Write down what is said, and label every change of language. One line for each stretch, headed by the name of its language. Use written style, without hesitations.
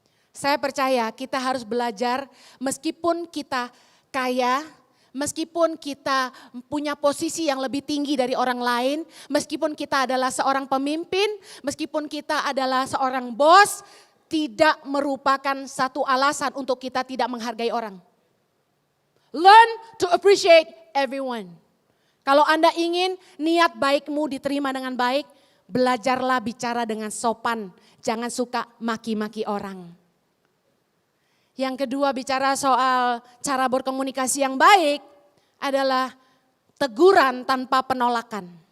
Indonesian: Saya percaya kita harus belajar meskipun kita kaya, meskipun kita punya posisi yang lebih tinggi dari orang lain, meskipun kita adalah seorang pemimpin, meskipun kita adalah seorang bos, tidak merupakan satu alasan untuk kita tidak menghargai orang.
English: Learn to appreciate everyone.
Indonesian: Kalau Anda ingin niat baikmu diterima dengan baik, belajarlah bicara dengan sopan. Jangan suka maki-maki orang. Yang kedua, bicara soal cara berkomunikasi yang baik adalah teguran tanpa penolakan.